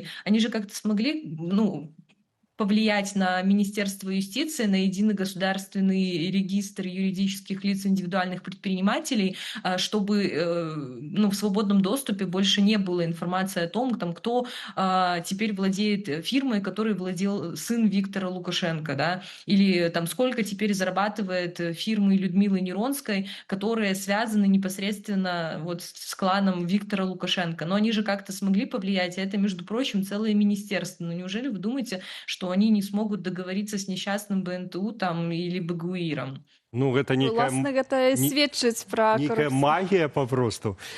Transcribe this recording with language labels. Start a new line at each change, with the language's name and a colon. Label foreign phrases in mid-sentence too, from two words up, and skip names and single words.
Russian: Они же как-то смогли, ну, повлиять на Министерство юстиции, на единый государственный регистр юридических лиц индивидуальных предпринимателей, чтобы ну, в свободном доступе больше не было информации о том, там, кто теперь владеет фирмой, которой владел сын Виктора Лукашенко, да, или там сколько теперь зарабатывает фирмы Людмилы Неронской, которые связаны непосредственно вот с кланом Виктора Лукашенко. Но они же как-то смогли повлиять, а это, между прочим, целое министерство. Ну неужели вы думаете, что что они не смогут договориться с несчастным БНТУ там или БГУИРом.
Belarusian: Ну, гэта Власне, гэта і не- сведчыць пра некая карупцыю. магія папросту.